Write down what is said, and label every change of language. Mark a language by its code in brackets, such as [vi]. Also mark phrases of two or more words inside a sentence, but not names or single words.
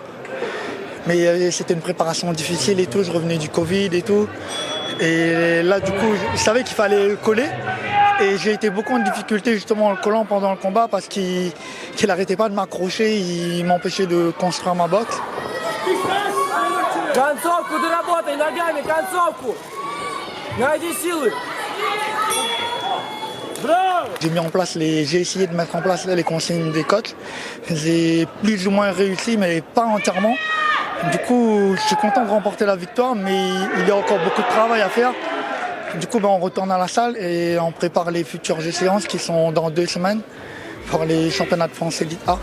[fr] Mais c'était une préparation difficile et tout, je revenais du Covid et tout. Et là, du coup, je savais qu'il fallait coller et j'ai été beaucoup en difficulté justement en le collant pendant le combat parce qu'il n'arrêtait pas de m'accrocher, il m'empêchait de construire ma boxe. [ru] Концовку доработай ногами, концовку! Найди силы! [fr] J'ai essayé de mettre en place les consignes des coachs. J'ai plus ou moins réussi, mais pas entièrement. Du coup, je suis content de remporter la victoire, mais il y a encore beaucoup de travail à faire. Du coup, on retourne à la salle et on prépare les futures échéances qui sont dans 2 semaines pour les championnats de France Elite A.